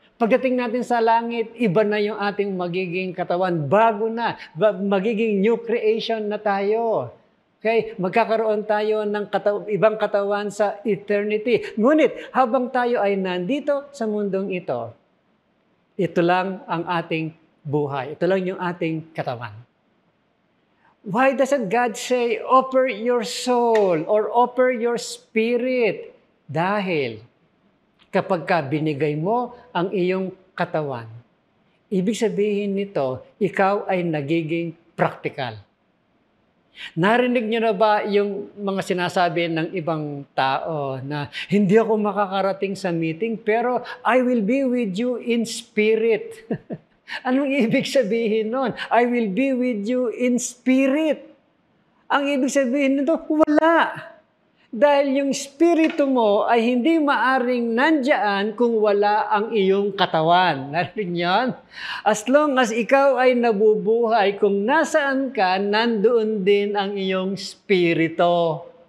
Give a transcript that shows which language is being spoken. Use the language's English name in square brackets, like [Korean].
[Filipino] Pagdating natin sa langit, iba na yung ating magiging katawan. Bago na. Magiging new creation na tayo. Okay? Magkakaroon tayo ng ibang katawan sa eternity. Ngunit, habang tayo ay nandito sa mundong ito, ito lang ang ating buhay. Ito lang yung ating katawan. [English] Why doesn't God say, offer your soul or offer your spirit? [Filipino] Dahil kapag ka binigay mo ang iyong katawan, ibig sabihin nito, ikaw ay nagiging practical. Narinig niyo na ba yung mga sinasabi ng ibang tao na hindi ako makakarating sa meeting pero [English] I will be with you in spirit? [Filipino] Anong ibig sabihin nun? [English] I will be with you in spirit. [Filipino] Ang ibig sabihin nito, wala. Dahil yung spirito mo ay hindi maaring nandyan kung wala ang iyong katawan. Narinig yan? [English] As long as [Filipino] ikaw ay nabubuhay, kung nasaan ka, nandoon din ang iyong spirito.